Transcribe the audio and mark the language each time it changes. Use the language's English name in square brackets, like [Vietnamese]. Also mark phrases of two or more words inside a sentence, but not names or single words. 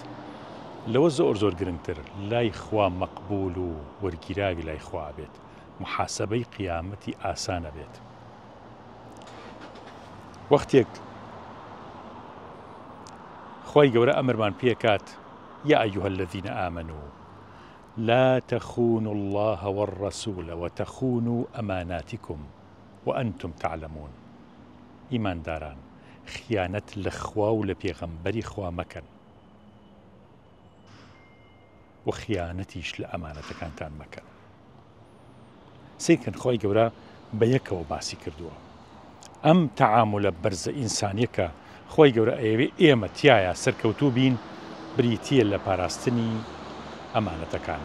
[Central Kurdish] لەوە زۆر زۆر گرنگتر لای خوا مەقبول و وەرگیراوی لای خوا بێت، محاسەبەی قیامەتی ئاسانە بێت. وەختێک خۆی گەورە ئەمرمان پێکات: [Arabic] يا أيها الذين آمنوا لا تخونوا الله والرسول وتخونوا أماناتكم وأنتم تعلمون. [Central Kurdish] إيمان داران، خيانة لخوا و لپێغەمبەری خوا مەکەن و خیانەتیش لە ئەمانەتەکانتان مەکەن. سێکن خۆی گەورە بە یەکەوە باسی کردووە. ئەم تەعاملە بەرزە ئینسانیەکە خۆی گەورە ئەیەوێ ئێمە تایە سەرکەوتوو بین، بریتیە لە پاراستنی ئەمانەتەکان.